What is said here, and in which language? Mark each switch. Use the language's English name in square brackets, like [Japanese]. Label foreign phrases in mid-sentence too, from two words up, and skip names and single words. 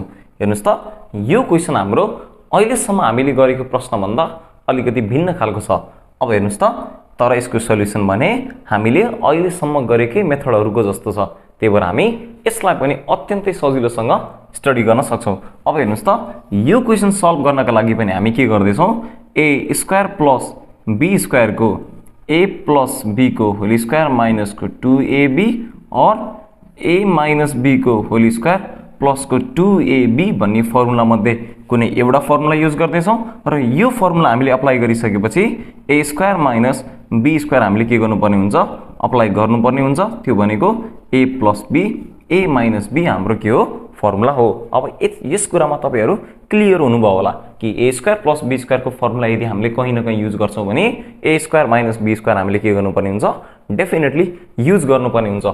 [Nepali] हेर्नुस् त, यो क्वेशन हाम्रो अहिलेसम्म हामीले गरेको प्रश्न भन्दा अलिकति भिन्न खालको छ। अब हेर्नुस् त, तर यसको सल्युसन भने हामीले अहिलेसम्म गरेकै मेथडहरुको जस्तो छ, त्यही भएर हामी यसलाई पनि अत्यन्तै सजिलोसँग स्टडी गर्न सक्छौं। अब हेर्नुस् त, यो [English] question solve [Nepali] गर्नका लागि पनि हामी के गर्दै छौं, [English] a square plus b square [Nepali] को [English] a plus b [Nepali] को [English] whole square minus [Nepali] को 2ab और [English] a minus b [Nepali] को [English] whole square plus [Nepali] को 2ab भन्ने फर्मुला मध्ये कुनै एउटा [English] formula use [Nepali] गर्दै छौं र यो फर्मुला हामीले अप्लाई गरिसकेपछि [English] a square minus b square [Nepali] हामीले के गर्नुपर्ने हुन्छ, अप्लाई गर्नुपर्ने हुन्छ। त्यो भनेको [English] a plus b, a minus b [Nepali] हाम्रो के हो, फर्मुला हो। अब यस कुरामा तपाईहरु क्लियर हुनुभयो होला कि [English] a square plus b square [Nepali] को फर्मुला यदि हामीले कहीं न कहीं युज गर्छौं भने [English] a square minus b square [Nepali] हामीले के गर्नुपर्ने हुन्छ, [English] definitely use [Nepali] गर्नुपर्ने हुन्छ।